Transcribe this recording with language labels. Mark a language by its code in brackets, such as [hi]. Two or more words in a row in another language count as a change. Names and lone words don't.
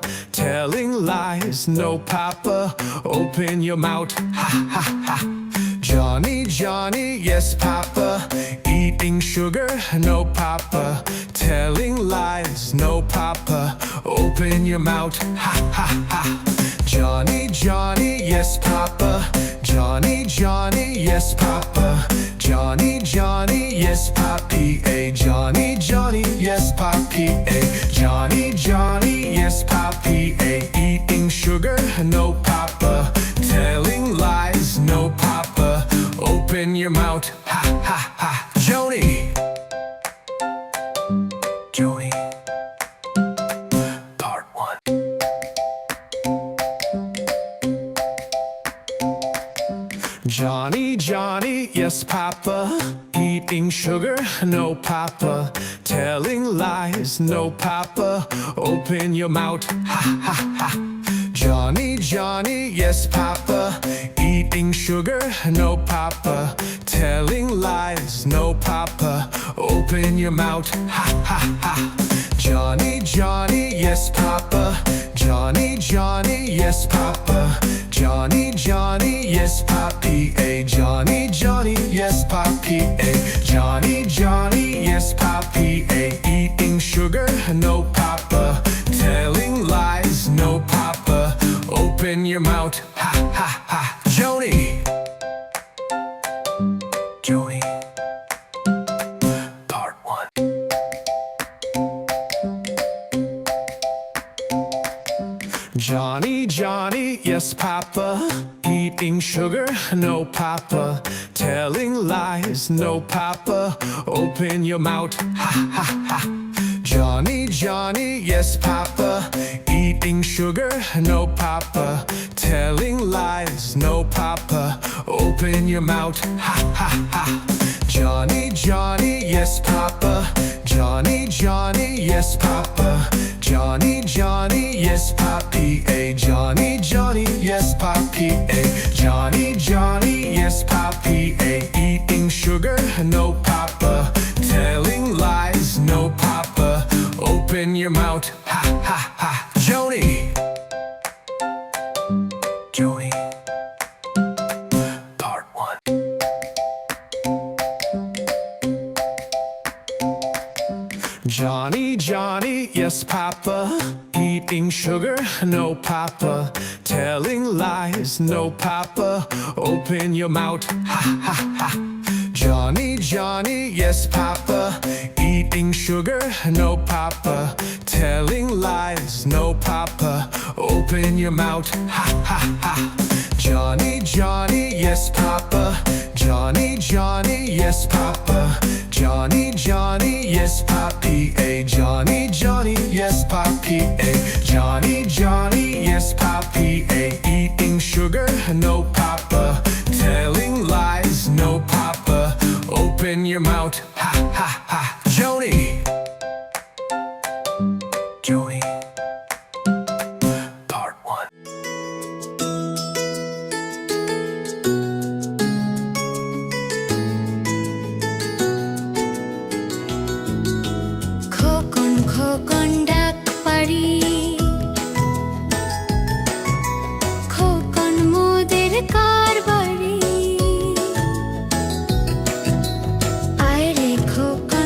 [en] Telling lies, no, Papa. Open your mouth, ha, ha, ha. Johnny, Johnny, yes, Papa. Eating sugar, no, Papa. Telling lies, no, Papa. Open your mouth, ha, ha, ha. Johnny, Johnny, yes, Papa. Johnny, Johnny, yes, Papa. Johnny, Johnny, yes, Papi. A Johnny, Johnny, yes, Papi. A Johnny, Johnny, yes, Papi. A eating sugar, no, Papa. Telling lies, no, Papa. Open your mouth, ha, ha, ha. Joni. Joni. Part 1. Johnny, Johnny, yes, Papa. Eating sugar, no, Papa. Telling lies, no, Papa. Open your mouth, ha, ha, ha. Johnny, Johnny, yes, Papa. Eating sugar, no, Papa. Telling lies, no, Papa. Open your mouth, ha, ha, ha. Johnny, Johnny, yes, Papa. Johnny, Johnny, yes, Papa. Johnny, Johnny, yes, Papi. A Johnny, Johnny, yes, Papi. A Johnny, Johnny, yes, Papi. A eating sugar, no, Papa. Telling lies, no, Papa. Open your mouth, ha, ha, ha. Joni. Joni. Part 1. Johnny, Johnny, yes, Papa. Eating sugar, no, Papa. Telling lies, no, Papa. Open your mouth, ha, ha, ha. Johnny, Johnny, yes, Papa. Eating sugar, no, Papa. Telling lies, no, Papa. Open your mouth, ha, ha, ha. Johnny, Johnny, yes, Papa. Johnny, Johnny, yes, Papa. Johnny, Johnny, yes, Papi. A Johnny, Johnny, yes, Papi. A Johnny, Johnny, yes, Papi. A eating sugar, no, Papa. Telling lies, no, Papa. Open your mouth, ha, ha, ha. Joni. Joni. Part 1. Johnny, Johnny, yes, Papa. Eating sugar, no, Papa. Telling lies, no, Papa. Open your mouth, ha, ha, ha. Johnny, Johnny, yes, Papa. Eating sugar, no, Papa. Telling lies, no, Papa. Open your mouth, ha, ha, ha. Johnny, Johnny, yes, Papa. Johnny, Johnny, yes, Papa. Johnny, Johnny, yes, Papi. A Johnny, Johnny, yes, Papi. A Johnny, Johnny, yes, Papi. A eating sugar, no, Papa. Telling lies, no, Papa. Open your mouth, ha, ha, ha. Joni. Joni. Part 1. [bn] খোকন খোকন ডাক পারি খোকন মোদের কারবারি আয় রে খোকন